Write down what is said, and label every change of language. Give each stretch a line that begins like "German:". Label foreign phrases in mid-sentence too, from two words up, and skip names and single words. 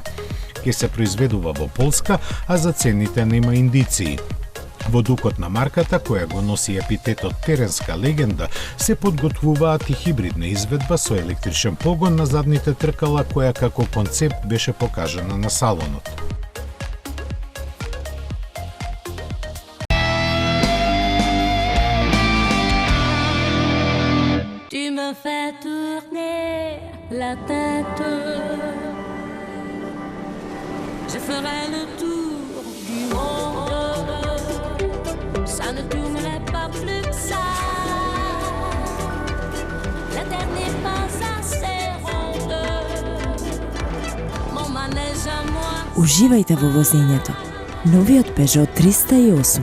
Macedonian: Ке се произведува во Полска, а за цените нема индиции. Во духот на марката, која го носи епитетот теренска легенда, се подготвуваат и хибридна изведба со електричен погон на задните тркала, која како концепт беше покажана на салонот.
French: Tu me fais tourner la tête. Je ferai le tour du monde. Ça ne tournerait pas plus que ça. La terre n'est pas assez ronde. Mon manège à moi.
Macedonian: Уживајте во возењето. Новиот Peugeot 308.